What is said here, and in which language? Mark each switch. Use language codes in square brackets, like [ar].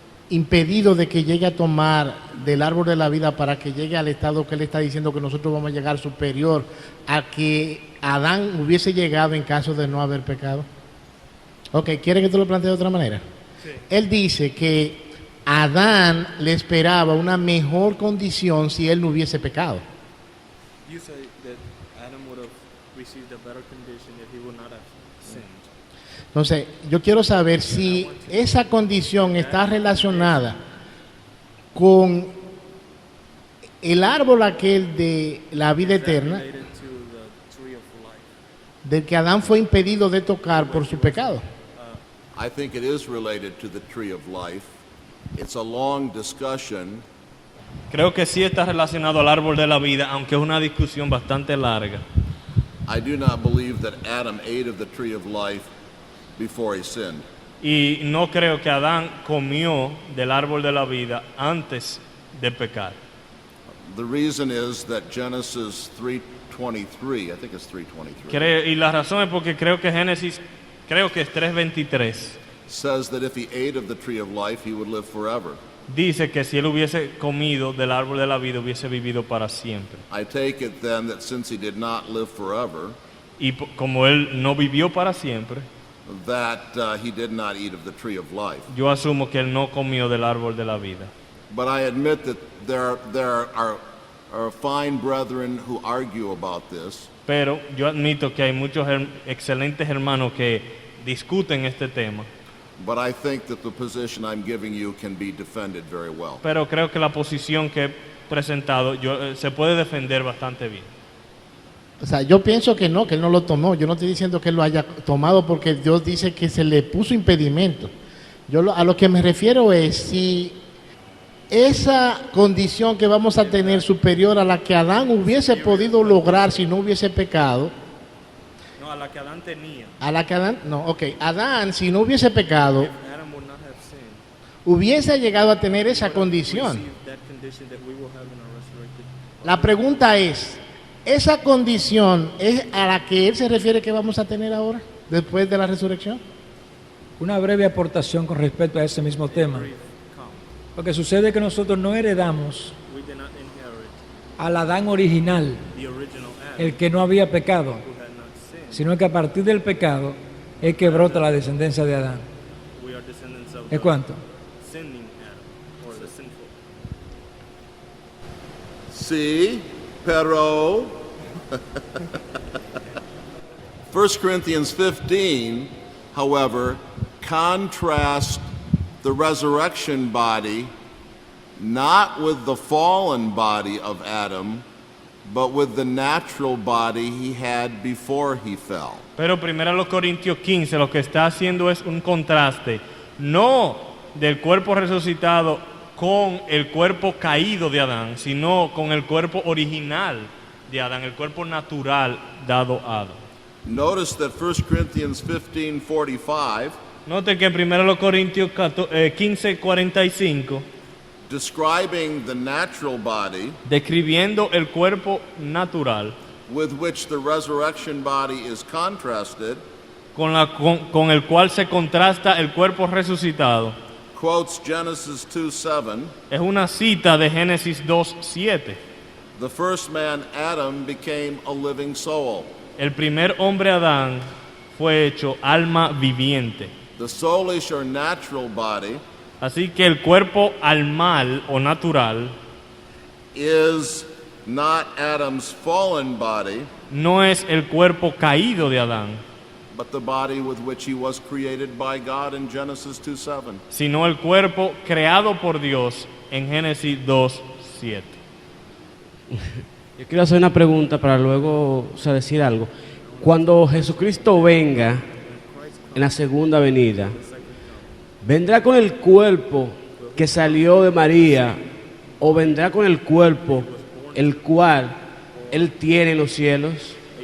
[es] impedido de que llegue a tomar del árbol de la vida para que llegue al estado que él está diciendo que nosotros vamos a llegar superior a que Adán hubiese llegado en caso de no haber pecado? Ok, ¿quiere que te lo plantee de otra manera? Sí. Él dice que Adán le esperaba una mejor condición si él no hubiese pecado. [en] You say that Adam would have received a better condition if he would not have sinned. [es] Entonces, yo quiero saber si esa condición está relacionada con el árbol aquel de la vida eterna, [en] Related to the tree of life. [es] del que Adán fue impedido de tocar por su pecado. [en] I think it is related to the tree of life. It's a long discussion. [es] Creo que sí está relacionado al árbol de la vida, aunque es una discusión bastante larga. [en] I do not believe that Adam ate of the tree of life before he sinned. [es] Y no creo que Adán comió del árbol de la vida antes de pecar. [en] The reason is that Genesis 3:23, I think it's 3:23, [es] Y la razón es porque creo que Génesis, creo que es 3:23, [en] says that if he ate of the tree of life, he would live forever. [es] dice que si él hubiese comido del árbol de la vida hubiese vivido para siempre. [en] I take it then that since he did not live forever, [es] Y como él no vivió para siempre, [en] that he did not eat of the tree of life. [es] yo asumo que él no comió del árbol de la vida. [en] But I admit that there are fine brethren who argue about this. [es] Pero yo admito que hay muchos excelentes hermanos que discuten este tema. [en] But I think that the position I'm giving you can be defended very well. [es] Pero creo que la posición que he presentado se puede defender bastante bien. O sea, yo pienso que él no lo tomó. Yo no estoy diciendo que él lo haya tomado porque Dios dice que se le puso impedimento. A lo que me refiero es si esa condición que vamos a tener superior a la que Adán hubiese podido lograr si no hubiese pecado, No, a la que Adán tenía. a la que Adán, no, ok, Adán si no hubiese pecado, [en] Adam would not have sinned. [es] hubiese llegado a tener esa condición. [en] Receive that condition that we will have in our resurrected. [es] La pregunta es, ¿esa condición es a la que él se refiere que vamos a tener ahora, después de la resurrección? Una breve aportación con respecto a ese mismo tema. Lo que sucede es que nosotros no heredamos [en] We did not inherit [es] al Adán original, [en] the original Adam [es] el que no había pecado, [en] who had not sinned. [es] sino que a partir del pecado es que brota la descendencia de Adán. [en] We are descendants of [es] ¿Es [en] the [es] cuánto? [en] sinning Adam, or the sinful. See, [es] pero [en] 1 Corinthians 15, however, contrasts the resurrection body not with the fallen body of Adam, but with the natural body he had before he fell. [es] Pero 1 Corintios 15 lo que está haciendo es un contraste, no del cuerpo resucitado con el cuerpo caído de Adán, sino con el cuerpo original de Adán, el cuerpo natural dado a Adán. [en] Notice that 1 Corinthians 15:45 [es] Note que en 1 Corintios 15:45, [en] describing the natural body [es] describiendo el cuerpo natural, [en] with which the resurrection body is contrasted, [es] con el cual se contrasta el cuerpo resucitado, [en] quotes Genesis 2:7. [es] es una cita de Génesis 2:7. [en] The first man, Adam, became a living soul. [es] El primer hombre Adán fue hecho alma viviente. [en] The soulish or natural body [es] Así que el cuerpo almal o natural [en] is not Adam's fallen body, [es] no es el cuerpo caído de Adán, [en] but the body with which he was created by God in Genesis 2:7. [es] sino el cuerpo creado por Dios en Génesis 2:7. Yo quiero hacer una pregunta para luego decir algo. Cuando Jesucristo venga en la segunda venida, ¿vendrá con el cuerpo que salió de María o vendrá con el cuerpo el cual Él tiene en los cielos?